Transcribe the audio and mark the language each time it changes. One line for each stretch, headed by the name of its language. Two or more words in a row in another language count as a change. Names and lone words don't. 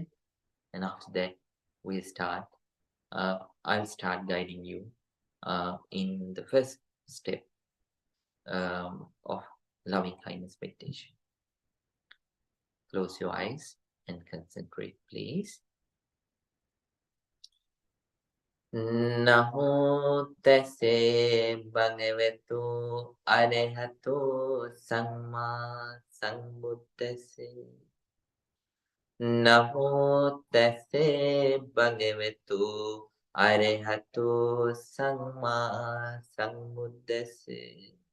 English: And after that, we'll start. I'll start guiding you in the first step of loving kindness meditation. Close your eyes and concentrate, please.
Pali: Namo tase bhagavato arahato samma sambuddhase. Namo tase bhagavato arahato samma sambuddhase.